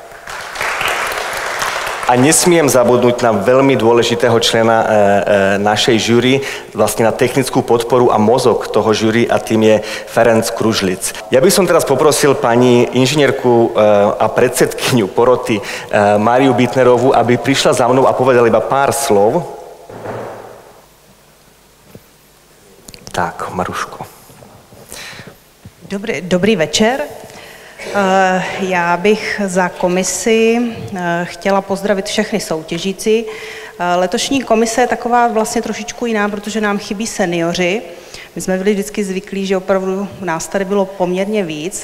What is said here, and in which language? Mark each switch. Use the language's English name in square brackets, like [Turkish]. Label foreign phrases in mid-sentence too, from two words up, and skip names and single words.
[Slovak] A nesmiem zabudnúť na veľmi dôležitého člena našej žúry, vlastne na technickú podporu a mozog toho žúry, a tým je Ferenc Kružlic. Ja by som teraz poprosil pani inžinierku a predsedkyňu poroty Máriu Bitnerovú, aby prišla za mnou a povedala iba pár slov. Tak, Maruško. [Czech] Dobrý večer. Já bych za komisi chtěla pozdravit všechny soutěžící. Letošní komise je taková vlastně trošičku jiná, protože nám chybí seniori. My jsme byli vždycky zvyklí, že opravdu nás tady bylo poměrně víc.